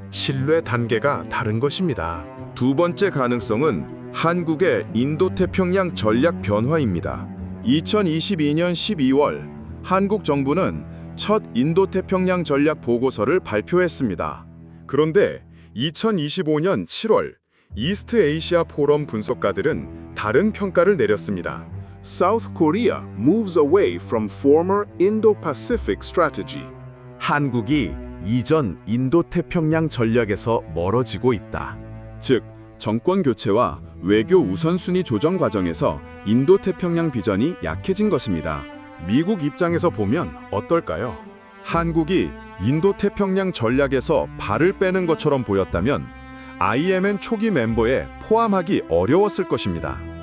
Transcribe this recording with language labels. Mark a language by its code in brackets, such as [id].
[ko] 신뢰 단계가 다른 것입니다. 두 번째 가능성은 한국의 인도태평양 전략 변화입니다. 2022년 12월 한국 정부는 첫 인도태평양 전략 보고서를 발표했습니다. 그런데 2025년 7월 이스트 에이시아 포럼 분석가들은 다른 평가를 내렸습니다. [en] South Korea moves away from former Indo-Pacific strategy. [ko] 한국이 이전 인도태평양 전략에서 멀어지고 있다. 즉, 정권 교체와 외교 우선순위 조정 과정에서 인도태평양 비전이 약해진 것입니다. 미국 입장에서 보면 어떨까요? 한국이 인도태평양 전략에서 발을 빼는 것처럼 보였다면 IMN 초기 멤버에 포함하기 어려웠을 것입니다.